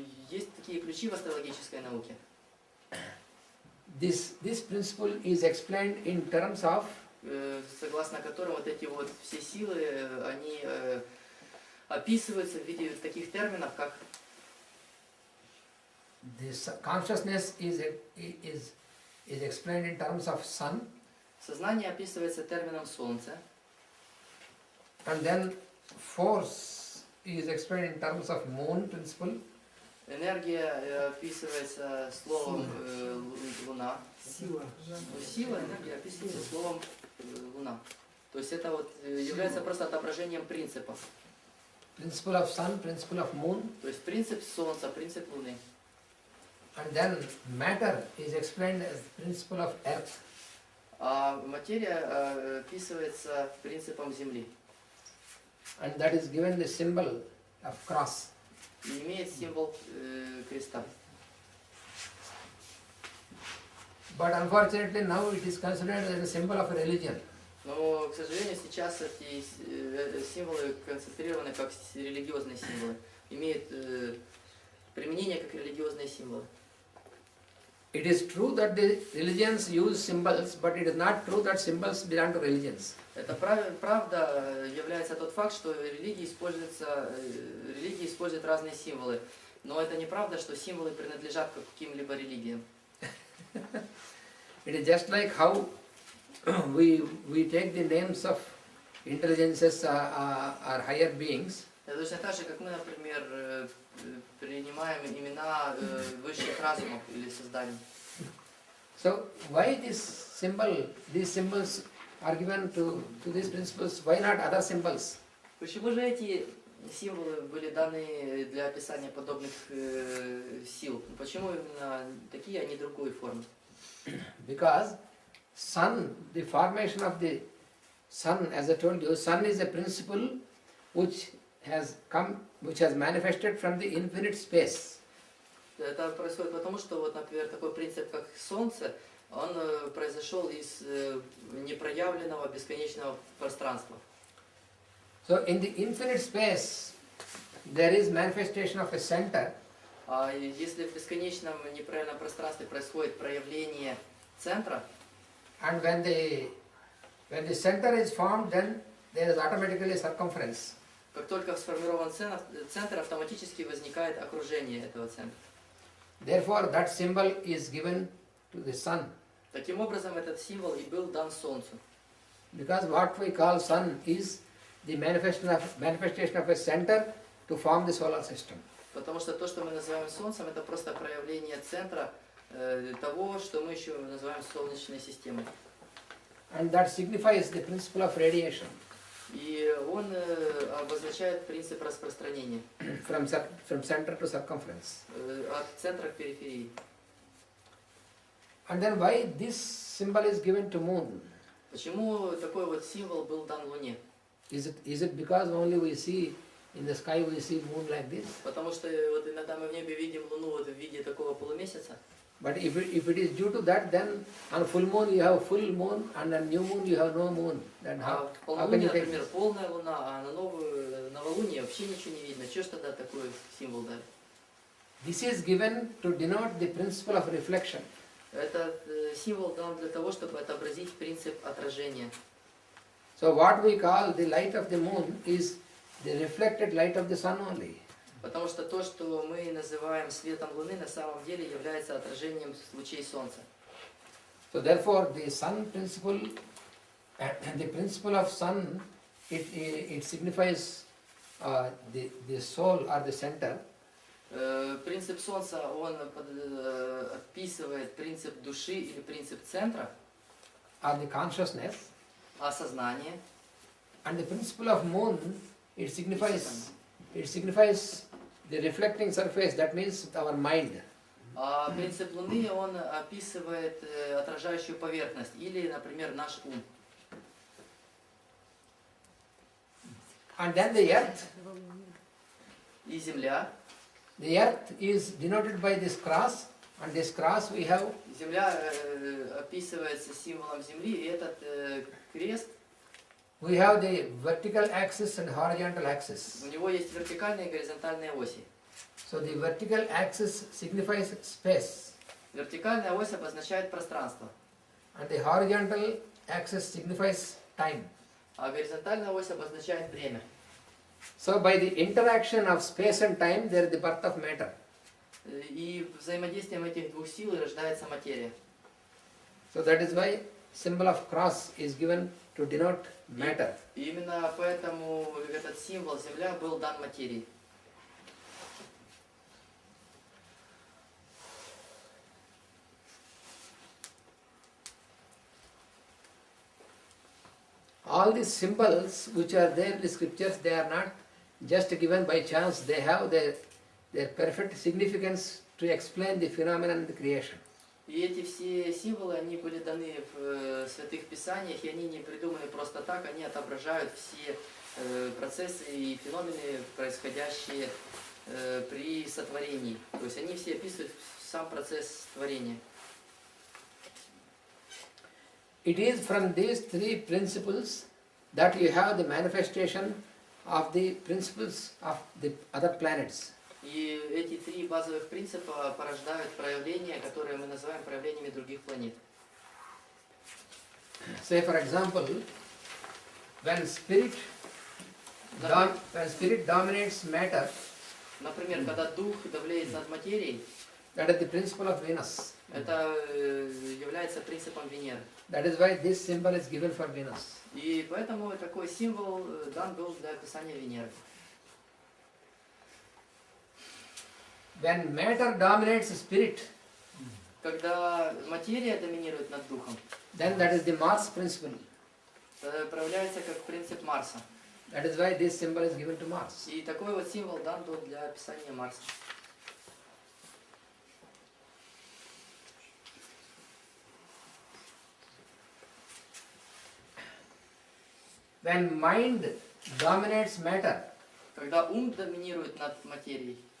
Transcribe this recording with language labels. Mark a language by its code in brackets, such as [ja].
[ru] есть такие ключи в астрологической науке. [en] This principle is explained in terms of [ru] согласно которым вот эти вот все силы, они описываются в виде таких терминов, как [en] this consciousness is explained in terms of sun. [ru] Сознание описывается термином солнце. [en] And then force is explained in terms of moon principle. [ru] Энергия описывается словом луна. Сила. Сила, энергия описывается словом луна. То есть это вот является просто отображением принципов. [en] Principle of sun, principle of moon. [ru] То есть принцип солнца, принцип луны. [en] And then matter is explained as principle of earth. [ru] А материя описывается принципом земли. [en] And that is given the symbol of cross. [ru] И имеет символ креста. [en] But unfortunately now it is considered as a symbol of a religion. [ru] Но, к сожалению, сейчас эти символы концентрированы как религиозные символы. Имеют применение как религиозные символы. [en] It is true that the religions use symbols, but it is not true that symbols belong to religions. [ru] Это правда является тот факт, что религии используют разные символы. Но это неправда, что символы принадлежат к каким-либо религиям. [en] It is just like how we take the names of intelligences or higher beings. [ru] Это точно так же, как мы, например, принимаем имена высших разумов или созданий. [en] So why these symbols are given to these principles? Why not other symbols? [ru] Почему же эти символы были даны для описания подобных сил? Почему именно такие, а не другой формы? [en] Because sun, the formation of the sun, as I told you, sun is a principle which has manifested from the infinite space. [ru] Это происходит потому, что, вот, например, такой принцип, как Солнце, он произошел из непроявленного бесконечного пространства. [en] So in the infinite space, there is manifestation of a center. [ru] А если в бесконечном непроявленном пространстве происходит проявление центра, [en] And when the center is formed, then there is automatically a circumference. [ru] как только сформирован центр, автоматически возникает окружение этого центра. [en] Therefore, that symbol is given to the sun. [ru] Таким образом, этот символ и был дан Солнцу. [en] Because what we call sun is the manifestation of a center to form the solar system. [ru] Потому что то, что мы называем Солнцем, это просто проявление центра того, что мы еще называем Солнечной системой. [en] And that signifies the principle of radiation. [ru] И он обозначает принцип распространения [en] From center to circumference. [ru] от центра к периферии. [en] And then why this symbol is given to moon? [ru] Почему такой вот символ был дан Луне? [en] Is it because only we see in the sky we see moon like this? [ru] Потому что вот иногда мы в небе видим Луну вот в виде такого полумесяца. [en] But if it is due to that, then on full moon you have full moon, and on new moon you have no moon. Then [ru] А в [en] how can [ru] полнолуние, [en] you take [ru] например, [en] this? [ru] полная Луна, а на новолуние вообще ничего не видно. Чего ж тогда такой символ дали? [en] This is given to denote the principle of reflection. [ru] Этот символ дан для того, чтобы отобразить принцип отражения. [en] So what we call the light of the moon is the reflected light of the sun only. [ru] Потому что то, что мы называем светом Луны, на самом деле является отражением лучей Солнца. [en] So therefore the sun principle, the principle of sun, it signifies the soul or the center. [ru] Принцип Солнца, он описывает принцип души или принцип центра, [en] Or the consciousness. [ru] осознание. [en] And the principle of moon, it signifies the reflecting surface, that means our mind. [ru] А принцип Луны, он описывает отражающую поверхность или, например, наш ум. [en] And then the earth. [ru] И Земля. [en] The earth is denoted by this cross, and this cross we have. [ru] Земля описывается символом Земли, и этот крест, [en] We have the vertical axis and horizontal axis. [ru] у него есть вертикальные и горизонтальные оси. [en] So the vertical axis signifies space, [ru] Вертикальная ось обозначает пространство, [en] and the horizontal axis signifies time. [ru] а горизонтальная ось обозначает время. [en] So by the interaction of space and time, there is the birth of matter. [ru] И взаимодействием этих двух сил и рождается материя. [en] So that is why symbol of cross is given to denote matter. [ru] И именно поэтому этот символ Земля был дан материи. [en] All these symbols which are there in the scriptures, they are not just given by chance. They have their perfect significance to explain the phenomenon in the creation. [ru] И эти все символы, они были даны в святых писаниях, и они не придуманы просто так, они отображают все процессы и феномены, происходящие при сотворении. То есть они все описывают сам процесс творения. [en] It is from these three principles that you have the manifestation of the principles of the other planets. [ru] И эти три базовых принципа порождают проявления, которые мы называем проявлениями других планет. [en] Say for example, when spirit dominates matter, [ru] Например, когда дух давлеет над материей, [en] that is the principle of Venus. [ru] это является принципом Венеры. [en] That is why this symbol is given for Venus. [ru] И поэтому такой символ дан был для описания Венеры. [en] When matter dominates spirit, [ru] Когда материя доминирует над духом, [en] then that is the Mars principle. [ru] проявляется как принцип Марса. [en] That is why this symbol is given to Mars. [ru] И такой вот символ дан был для описания Марса. [en] When mind dominates matter, [ru] Когда ум доминирует над материей,